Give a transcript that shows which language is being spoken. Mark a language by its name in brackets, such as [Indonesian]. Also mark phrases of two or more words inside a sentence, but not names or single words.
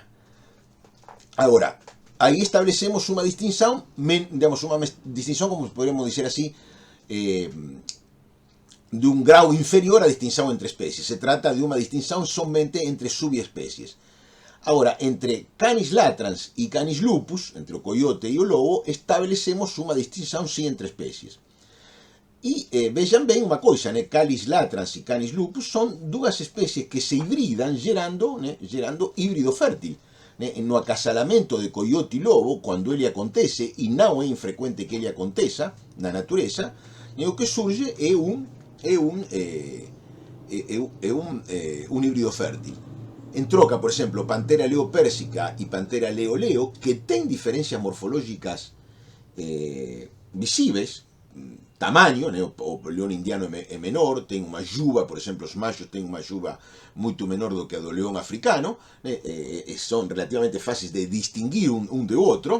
[Galician] Agora, aí establecemos unha distinción, digamos, unha distinción, como podemos dizer así, de un grau inferior a distinción entre especies. Se trata de unha distinción somente entre subespecies. [Latin] Agora, entre Canis latrans e Canis lupus, [Galician] entre o coyote e o lobo, establecemos unha distinción sí entre especies. E vexan ben unha coisa, Canis latrans e Canis lupus son dúas especies que se hibridan gerando híbrido fértil. No acasalamento de coyote e lobo, cando ele acontece, e non é infrecuente que ele aconteça na natureza, o que surge é un híbrido fértil. En troca, por exemplo, Panthera leo-pérsica e Panthera leo-leo, que ten diferencias morfológicas visíveis, tamaño, o león indiano é menor, ten unha juba, por exemplo, os machos ten unha juba moito menor do que a do león africano, son relativamente fáciles de distinguir un de outro.